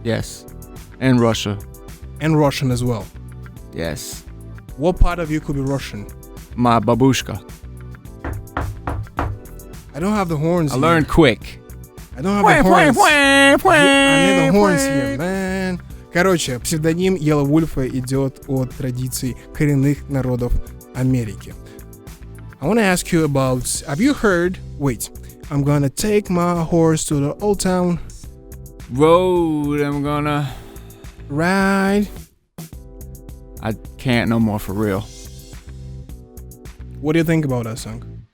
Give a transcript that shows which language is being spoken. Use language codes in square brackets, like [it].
[en] Yes. And Russia. And Russian as well. Yes. What part of you could be Russian? My babushka. I don't have the horns I learned quick. I don't have the horns. I need the horns here, man. [ru] Короче, псевдоним Yelawolf идет от традиций коренных народов Америки. [en] I want to ask you about, have you heard, wait, I'm gonna take my horse to the old town road, I'm gonna ride. I can't no more for real. What do you think about that song?